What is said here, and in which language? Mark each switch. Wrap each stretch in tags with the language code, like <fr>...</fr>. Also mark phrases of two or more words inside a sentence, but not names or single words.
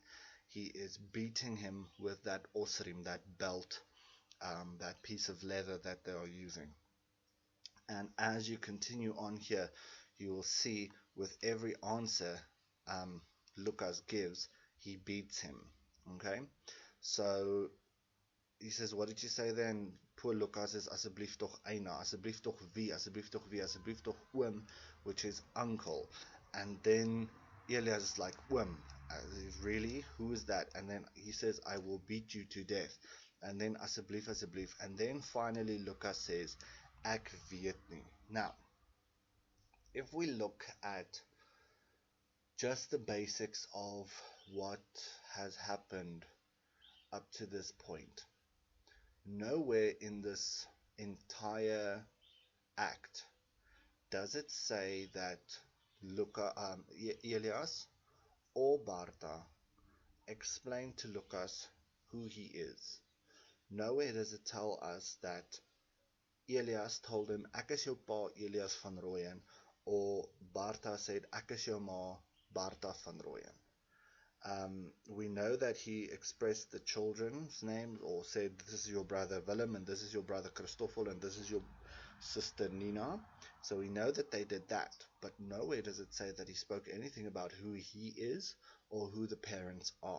<en>He is beating him with that osrim, that belt, that piece of leather that they are using. And as you continue on here, you will see with every answer Lucas gives, he beats him. Okay? So he says, "What did you say then?" Poor Lucas says,</en> <af>"Asseblief toch eina, asseblief toch wie, asseblief toch wie, asseblief toch oom,"</af> <en>which is uncle. And then Elias is like, "Oom, really? Who is that?" And then he says, "I will beat you to death." And then</en> <af>asseblief, asseblief.</af> <en>And then finally Lucas says,</en> <af>"Ek weet nie."</af> <en>Now, if we look at just the basics of what has happened up to this point, nowhere in this entire act does it say that Elias or Barta explained to Lucas who he is. Nowhere does it tell us that Elias told him,</en> <af>"Ek is jou pa Elias van Rooyen,"</af> <en>or Barta said,</en> <af>"Ek is jou ma Barta van Rooyen."</af> <en>We know that he expressed the children's names, or said, "This is your brother Willem, and this is your brother Christoffel, and this is your sister Nina." So we know that they did that, but nowhere does it say that he spoke anything about who he is or who the parents are.</en>